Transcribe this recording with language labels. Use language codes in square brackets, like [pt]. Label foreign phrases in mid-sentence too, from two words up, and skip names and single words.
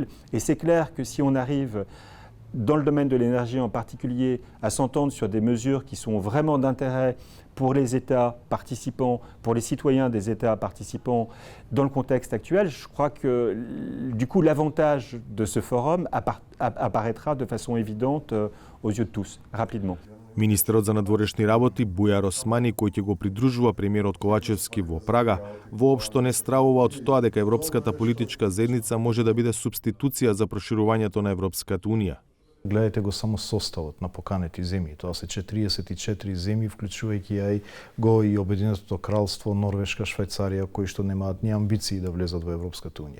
[fr] Et c'est clair que si on arrive dans le domaine de l'énergie en particulier, à s'entendre sur des mesures qui sont vraiment d'intérêt pour les États participants, pour les citoyens des États participants dans le contexte actuel, je crois que du coup l'avantage de ce forum apparaîtra de façon évidente aux yeux de tous, rapidement. [mk] Министерот за надворешни работи Бујар Османи, кој ќе го придружува премиерот Ковачевски во Прага, воопшто не стравува од тоа дека Европската политичка заедница може да биде субституција за проширувањето на Европската Унија. Гледайте го само составот на поканети земји. Тоа се 44 земји, вклучувајќи го и Обединетото кралство, Норвешка, Швајцарија, кои што немаат ни амбиции да влезат во Европската Унија.